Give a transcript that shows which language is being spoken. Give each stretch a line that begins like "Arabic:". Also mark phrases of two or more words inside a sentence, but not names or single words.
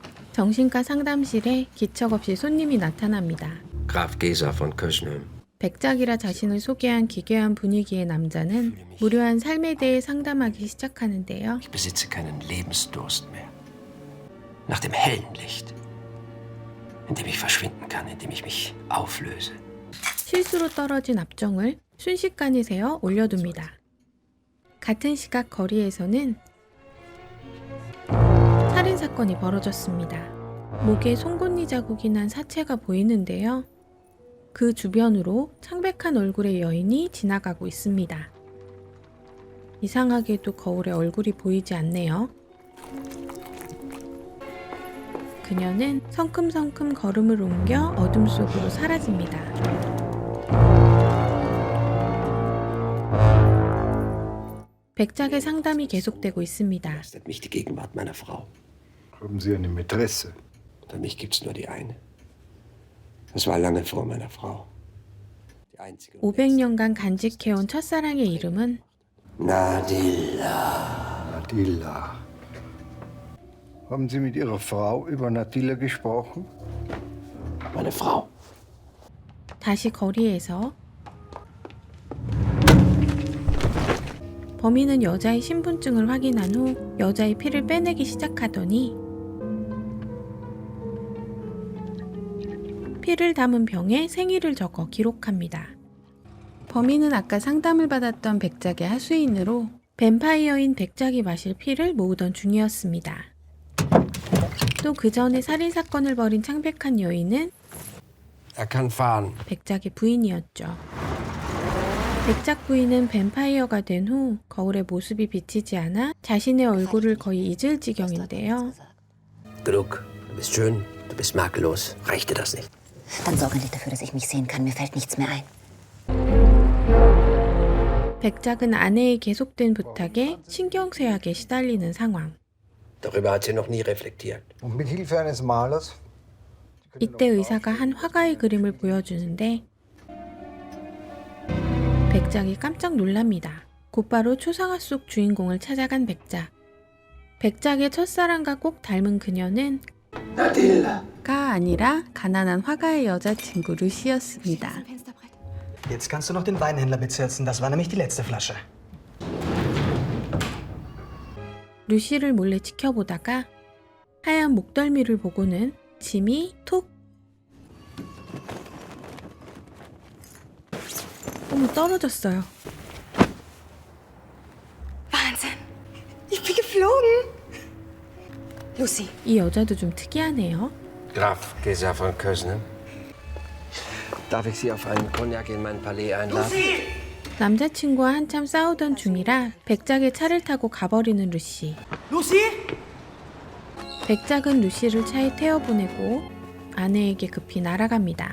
Korean: 정신과 상담실에 기척없이 손님이 나타납니다. Graf Gesa von Kösnö. 백작이라 자신을 소개한 기괴한 분위기의 남자는 무료한 삶에 대해 상담하기 시작하는데요.
German: Ich besitze keinen Lebensdurst mehr. Nach dem hellen Licht, in dem ich verschwinden kann, in dem ich mich auflöse.
Korean: 실수로 떨어진 압정을 순식간에 세어 올려둡니다. 같은 시각 거리에서는 살인사건이 벌어졌습니다. 목에 송곳니 자국이 난 사체가 보이는데요. 그 주변으로 창백한 얼굴의 여인이 지나가고 있습니다. 이상하게도 거울에 얼굴이 보이지 않네요. 그녀는 성큼성큼 걸음을 옮겨 어둠 속으로 사라집니다. 백작의 상담이 계속되고 있습니다.
German: Begeistert mich die Gegenwart meiner Frau. Haben Sie eine Mätresse? Für mich gibt's nur die eine. Das war lange vor meiner Frau. Die einzige. 500년간 간직해온 첫사랑의 이름은 Nadilla. Nadilla. Haben Sie mit Ihrer Frau über Nadilla gesprochen? Meine Frau.
Korean: 다시 거리에서 범인은 여자의 신분증을 확인한 후 여자의 피를 빼내기 시작하더니 피를 담은 병에 생일을 적어 기록합니다. 범인은 아까 상담을 받았던 백작의 하수인으로 뱀파이어인 백작이 마실 피를 모으던 중이었습니다. 또 그 전에 살인사건을 벌인 창백한 여인은
German: Er kann fahren.
Korean: 백작의 부인이었죠. 백작 부인은 뱀파이어가 된 후 거울에 모습이 비치지 않아 자신의 얼굴을 거의 잊을 지경인데요.
German: Genug. Du bist schön, du bist makellos. Reicht dir das nicht? Dann sorge nicht dafür, dass ich mich sehen kann. Mir fällt nichts mehr ein.
Korean: 백작은 아내의 계속된 부탁에 신경쇠약에 시달리는 상황.
German: Darüber hat sie noch nie reflektiert. Und mit Hilfe eines Malers?
Korean: 이때 의사가 한 화가의 그림을 보여주는데 백작이 깜짝 놀랍니다. 곧바로 초상화 속 주인공을 찾아간 백작. 백작의 첫사랑과 꼭 닮은 그녀는 가 아니라 가난한 화가의 여자친구 루시였습니다.
German: Jetzt kannst du noch den Weinhändler bezirzen. Das war nämlich die letzte Flasche.
Korean: 루시를 몰래 지켜보다가 하얀 목덜미를 보고는 짐이 톡! 어머, 떨어졌어요.
German: Wahnsinn! Ich bin geflogen! Lucy,
Korean: 이 여자도 좀 특이하네요.
German: Graf Gesa von Kösnö. Darf ich Sie auf einen Cognac in mein Palais einladen?
Korean: 남자친구와 한참 싸우던 중이라 백작의 차를 타고 가버리는 루시. Lucy? 백작은 루시를 차에 태워보내고 아내에게 급히 날아갑니다.